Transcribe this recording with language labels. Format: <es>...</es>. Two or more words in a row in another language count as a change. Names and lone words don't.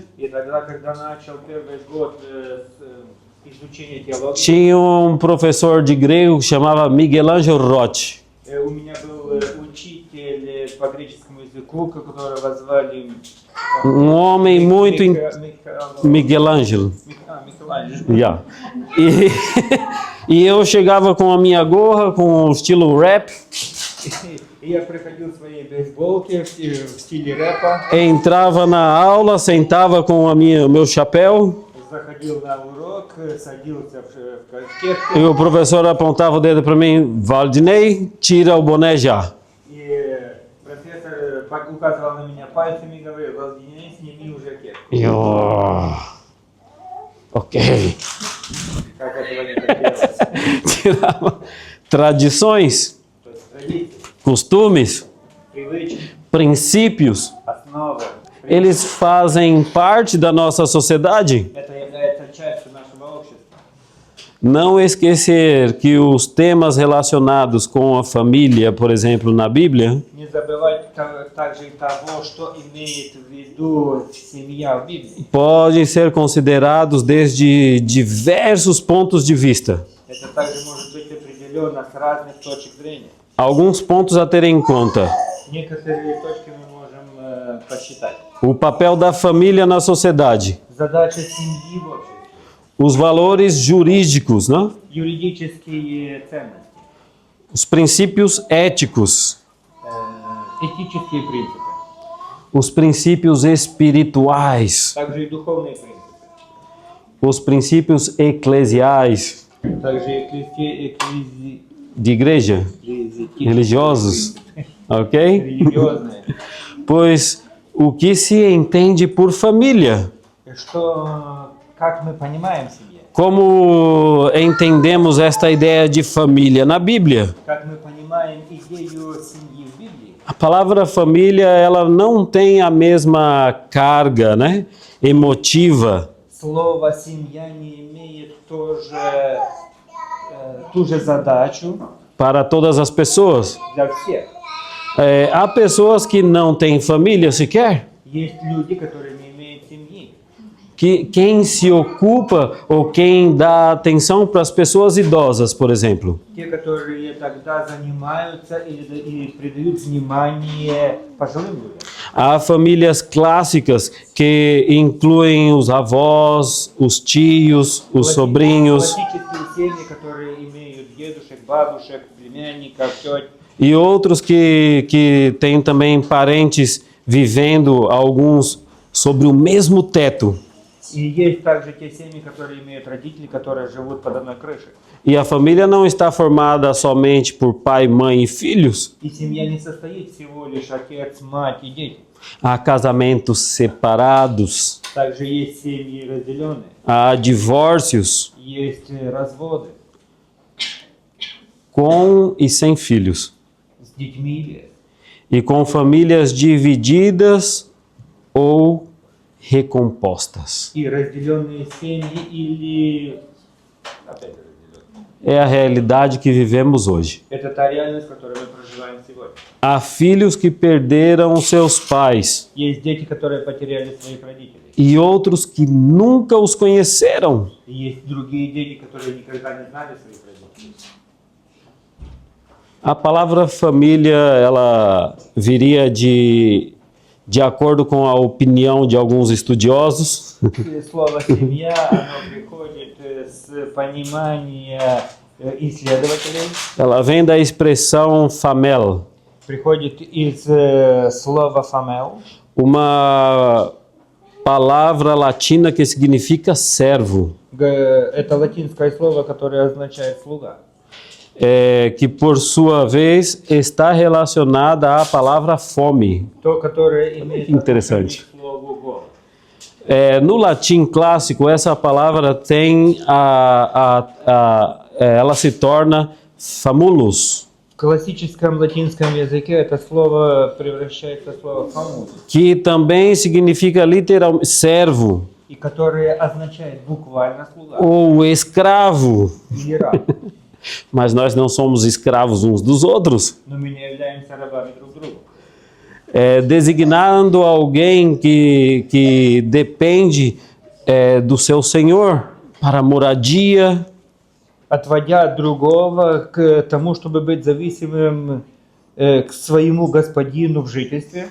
<ru>И тогда, когда начал первый год изучения теологии,</ru> <pt>tinha um professor de grego que chamava Miguel Ángel Roth.</pt> <ru>у меня был учитель по греческому языку, которого звали</ru> <pt>Homem muito... Miguel Ángel.</pt> <ru>Микеланджело. Yeah.</ru> <pt>E eu chegava com a minha gorra, com o estilo rap,</pt> <ru>И я приходил в своей бейсболке в стиле рэпа,</ru> <pt>entrava na aula, sentava com o meu chapéu,</pt> <ru>заходил на урок, садился в кепку.</ru> <pt>e o professor apontava o dedo para mim: Valdinei, tira o boné já.</pt> <ru>И профессор указывал на меня пальцами и говорил: Владимир, сними уже кепку.</ru> <pt>E eu, ok.</pt> <ru>Как этого не хотелось.</ru> <pt>Tirava tradições,</pt> <ru>То есть традиции,</ru> <pt>costumes,</pt> <ru>привычки,</ru> <pt>princípios,</pt> <ru>основы.</ru> <pt>eles fazem parte da nossa sociedade.</pt> <ru>Это является частью нашего общества.</ru> <pt>Não esquecer que os temas relacionados com a família, por exemplo, na Bíblia,</pt> <ru>Не забывать также и того, что имеет в виду семья в Библии.</ru> <pt>podem ser considerados desde diversos pontos de vista.</pt> <ru>Это также может быть определенно с разных точек зрения.</ru> <pt>Alguns pontos a ter em conta.</pt> <ru>Некоторые точки мы можем посчитать.</ru> <pt>O papel da família na sociedade.</pt> <ru>Задача семьи в обществе.</ru> <pt>Os valores jurídicos, né?</pt> <ru>Юридические ценности.</ru> <pt>Os princípios éticos.</pt> <ru>Этические принципы.</ru> <pt>Os princípios espirituais.</pt> <ru>Также и духовные принципы.</ru> <pt>Os princípios eclesiais.</pt> <ru>Также</ru> <pt>De igreja. Religiosos. Ok?</pt> <ru>религиозные.</ru> <pt>Pois o que se entende por família?</pt> <ru>Как мы понимаем семью?</ru> <pt>Como entendemos esta ideia de família na Bíblia?</pt> <ru>Как мы понимаем идею семьи в Библии?</ru> <pt>A palavra família, ela não tem a mesma carga, né, emotiva</pt> <ru>слово «семья» не имеет тоже ту же задачу</ru> <pt>para todas as pessoas.</pt> <ru>для всех.</ru> <pt>Há pessoas que não têm família sequer.</pt> <ru>Есть люди, которые не имеют семьи.</ru> <pt>Quem se ocupa ou quem dá atenção para as pessoas idosas, por exemplo?</pt> <ru>Те, которые тогда занимаются и придают внимание пожилым людям.</ru> <pt>Há famílias clássicas que incluem os avós, os tios, os sobrinhos</pt> <ru>Классические семьи, которые имеют дедушек, бабушек, племянников, теть.</ru> <pt>e outros que têm também parentes vivendo, alguns sobre o mesmo teto.</pt> <ru>И есть также те семьи, которые имеют родителей, которые живут под одной крышей.</ru> <pt>E a família não está formada somente por pai, mãe e filhos.</pt> <ru>И семья не состоит всего лишь отец, мать и дети.</ru> <pt>Há casamentos separados,</pt> <ru>Также есть семьи разделенные,</ru> <pt>há divórcios</pt> <ru>есть разводы</ru> <pt>com e sem filhos.</pt> <ru>с детьми без.</ru> <pt>E com famílias divididas ou recompostas.</pt> <ru>И разделенные семьи или... Опять же, разделенные.</ru> <pt>É a realidade que vivemos hoje.</pt> <ru>Это та реальность, в которой мы проживаем сегодня.</ru> <pt>Há filhos que perderam seus pais</pt> <ru>Есть дети, которые потеряли своих родителей.</ru> <pt>e outros que nunca os conheceram.</pt> <ru>И есть другие дети, которые никогда не знали своих родителей.</ru> <pt>A palavra família, ela viria de acordo com a opinião de alguns estudiosos,</pt> <ru>И слово «семья», оно приходит с понимания исследователей,</ru> <pt>ela vem da expressão famel,</pt> <ru>приходит из слова «фамел»,</ru> <pt>uma palavra latina que significa servo,</pt> <ru>это латинское слово, которое означает «слуга»,</ru> <pt>que por sua vez está relacionada à palavra fome.</pt> <ru>то, которое имеет</ru> <pt>Interessante.</pt> <ru>отношение к слову «голод».</ru> <pt>No latim clássico, essa palavra tem ela se torna famulus,</pt> <ru>В классическом латинском языке это слово превращается в слово «фамус»,</ru> <pt>que também significa literalmente servo</pt> <ru>и которое означает буквально «слуга»</ru> <pt>ou escravo.</pt> <ru>или «раб».</ru> <pt>Mas nós não somos escravos uns dos outros.</pt> <ru>Но мы не являемся рабами друг другу.</ru> <pt>Designando alguém que depende do seu senhor para moradia,</pt> <ru>Отводя другого к тому, чтобы быть зависимым к своему господину в жительстве,</ru>